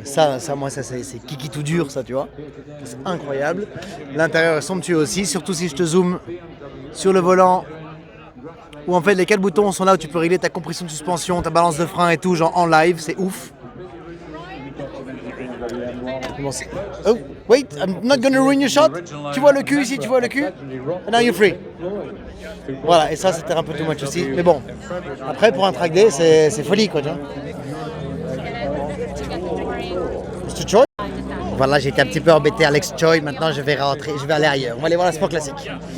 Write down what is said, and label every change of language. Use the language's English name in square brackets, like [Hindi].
[French] Ça c'est kiki tout dur, ça, tu vois. C'est incroyable. L'intérieur est somptueux aussi, surtout si je te zoome sur le volant. Où en fait, les 4 boutons sont là où tu peux régler ta compression de suspension, ta balance de frein et tout, genre en live, c'est ouf. [English] Oh, wait, I'm not gonna ruin your shot. [French] Tu vois le cul ici, tu vois le cul? [English] And now you're free. [French] Voilà, et ça c'était un peu too much aussi. Mais bon, après pour un track day, c'est folie quoi, tu vois. Mr. Choi? Voilà, j'ai été un petit peu embêté Alex Choi, maintenant je vais rentrer, je vais aller ailleurs. On va aller voir la Sport classique.